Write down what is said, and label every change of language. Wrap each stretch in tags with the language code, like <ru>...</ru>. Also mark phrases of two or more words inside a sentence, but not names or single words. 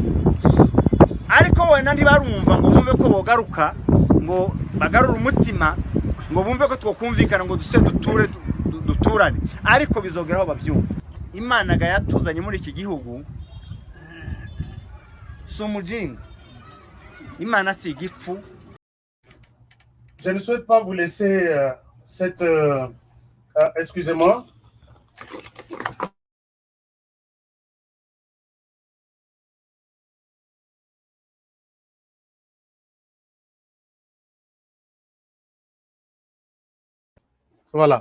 <rn>Ariko wena ndi barumva ngo bumve ko bogaruka, ngo bagarura umutima, ngo bumve ko twokumvikana ngo duturane, ariko bizogeraho babyumva. Imana ga yatuzanye muri iki gihugu sumujinga, Imana si igipfu.</rn> <fr>Je ne souhaite pas vous laisser excusez-moi. Voilà.</fr>